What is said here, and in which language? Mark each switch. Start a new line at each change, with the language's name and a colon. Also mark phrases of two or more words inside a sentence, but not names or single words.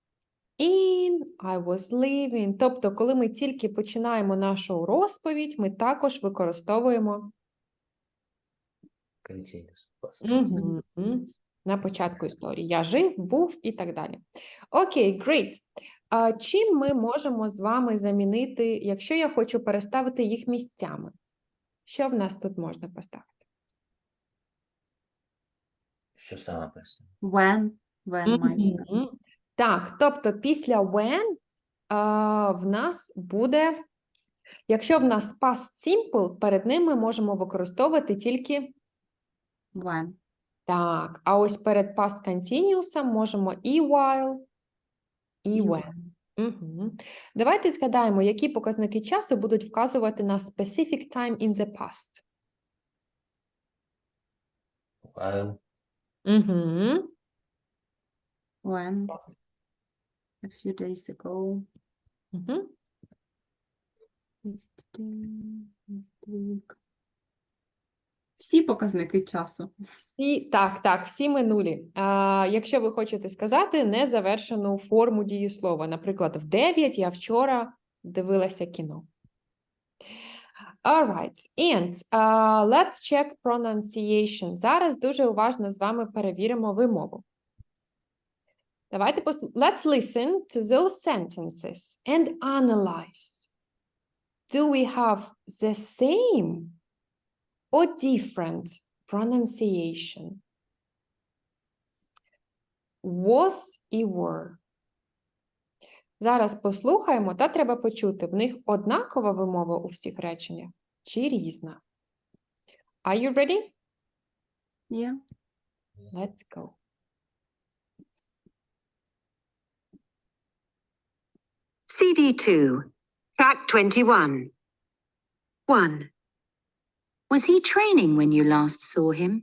English: I was leaving.
Ukrainian: Тобто, коли ми тільки починаємо нашу розповідь, ми також використовуємо
English: Continuous.
Ukrainian: на початку історії. Я жив, був і так далі.
English: Okay, great.
Ukrainian: Чим ми можемо з вами замінити, якщо я хочу переставити їх місцями? Що в нас тут можна поставити? Що саме писано?
English: When. When might.
Ukrainian: Так, тобто після when в нас буде, якщо в нас
English: past simple,
Ukrainian: перед ним ми можемо використовувати тільки
English: When.
Ukrainian: так, а ось перед
English: past continuous
Ukrainian: можемо і while, і when. Давайте згадаємо, які показники часу будуть вказувати на
English: specific time in the past. While. When. A few days ago. Yesterday. Last week.
Ukrainian: Всі показники часу. Всі минулі. Якщо ви хочете сказати незавершену форму дієслова. Наприклад, в 9 я вчора дивилася кіно.
English: Alright, and let's check pronunciation.
Ukrainian: Зараз дуже уважно з вами перевіримо вимову.
English: Давайте let's listen to those sentences and analyze. Do we have the same or different pronunciation? Was і were.
Ukrainian: Зараз послухаємо, та треба почути, в них однакова вимова у всіх реченнях чи різна.
English: Are you ready? Yeah. Let's go. CD2, track 21. 1. Was he training when you last saw him?